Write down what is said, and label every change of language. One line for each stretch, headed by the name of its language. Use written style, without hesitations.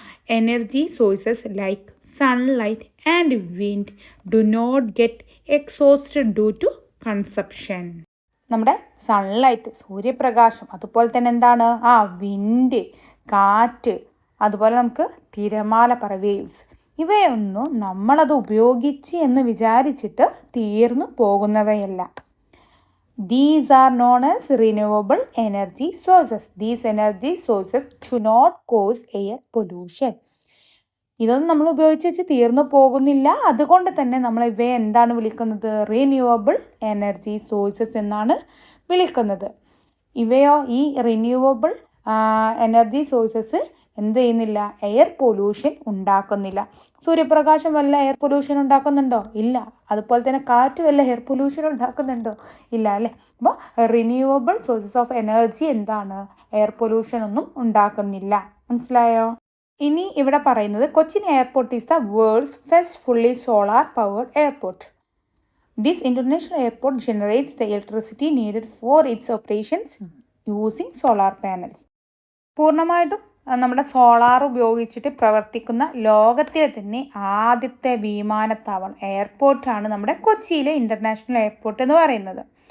English: Energy sources like sunlight and wind do not get exhausted due to consumption.
Malayalam: നമ്മുടെ sunlight, സൂര്യപ്രകാശം, അതുപോലെ തന്നെ എന്താണ് വിൻഡ്, കാറ്റ്, അതുപോലെ നമുക്ക് തിരമാല, വേവ്സ്, ഇവയൊന്നും നമ്മളത് ഉപയോഗിച്ച് എന്ന് വിചാരിച്ചിട്ട് തീർന്നു പോകുന്നവയല്ല.
English: These are known as renewable energy sources. These energy sources do not cause air pollution.
Malayalam: ഇതൊന്നും നമ്മൾ ഉപയോഗിച്ച് വെച്ച് തീർന്നു പോകുന്നില്ല. അതുകൊണ്ട് തന്നെ നമ്മൾ ഇവയെ എന്താണ് വിളിക്കുന്നത്? റിന്യൂവബിൾ എനർജി സോഴ്സസ് എന്നാണ് വിളിക്കുന്നത്. ഇവയോ ഈ റിന്യൂവബിൾ എനർജി സോഴ്സസ് എന്ത് ചെയ്യുന്നില്ല? എയർ പൊല്യൂഷൻ ഉണ്ടാക്കുന്നില്ല. സൂര്യപ്രകാശം വല്ല എയർ പൊല്യൂഷൻ ഉണ്ടാക്കുന്നുണ്ടോ? ഇല്ല. അതുപോലെ തന്നെ കാറ്റ് വല്ല എയർ പൊല്യൂഷൻ ഉണ്ടാക്കുന്നുണ്ടോ? ഇല്ല അല്ലേ. അപ്പോൾ റിന്യൂവബിൾ സോഴ്സസ് ഓഫ് എനർജി എന്താണ്? എയർ പൊല്യൂഷൻ ഒന്നും ഉണ്ടാക്കുന്നില്ല. മനസ്സിലായോ? ഇനി ഇവിടെ പറയുന്നത്
English: Cochin airport is the world's first fully solar powered airport. This international airport generates the electricity needed for its operations using solar panels.
Malayalam: പൂർണ്ണമായിട്ടും നമ്മുടെ സോളാർ ഉപയോഗിച്ചിട്ട് പ്രവർത്തിക്കുന്ന ലോകത്തിലെ തന്നെ ആദ്യത്തെ വിമാനത്താവളം എയർപോർട്ടാണ് നമ്മുടെ കൊച്ചിയിലെ ഇൻ്റർനാഷണൽ എയർപോർട്ട് എന്ന് പറയുന്നത്.